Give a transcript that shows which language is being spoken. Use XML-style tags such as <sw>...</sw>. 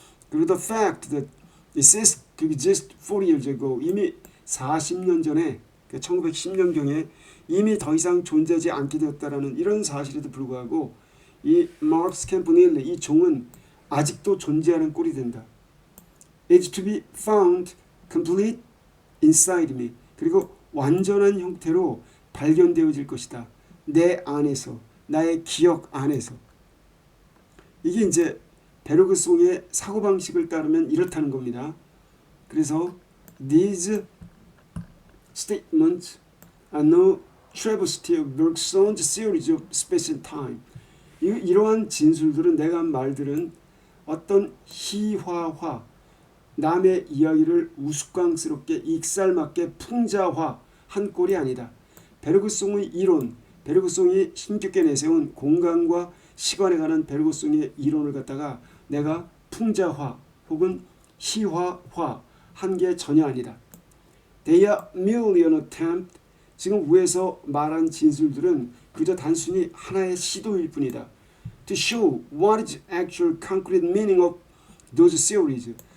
<ko>그리고</ko> <en>the fact that it ceased to exist 40 years ago,</en> <ko>이미 40년 전에 1910년경에 이미 더 이상 존재하지 않게 되었다라는 이런 사실에도 불구하고 이 마크스 캠퍼닐리 이 종은 아직도 존재하는 꼴이 된다.</ko> <en>It's to be found complete inside me,</en> <ko>그리고 완전한 형태로 발견되어질 것이다. 내 안에서, 나의 기억 안에서. 이게 이제 베르그송의 사고방식을 따르면 이렇다는 겁니다.</ko> <en>그래서 these statements are no travesty of Bergson's series of space and time.</en> <ko>이러한 진술들은, 내가 한 말들은 어떤 희화화, 남의 이야기를 우스꽝스럽게 익살맞게 풍자화한 꼴이 아니다. 베르그송의 이론, 베르그송이 힘겹게 내세운 공간과 시간에 관한 베르그송의 이론을 갖다가 내가 풍자화 혹은 희화화한 게 전혀 아니다.</ko> <en>They are merely an attempt.</en> <ko>지금 위에서 말한 진술들은 그저 단순히 하나의 시도일 뿐이다.</ko> <en>To show what is actual concrete meaning of those theories.</en>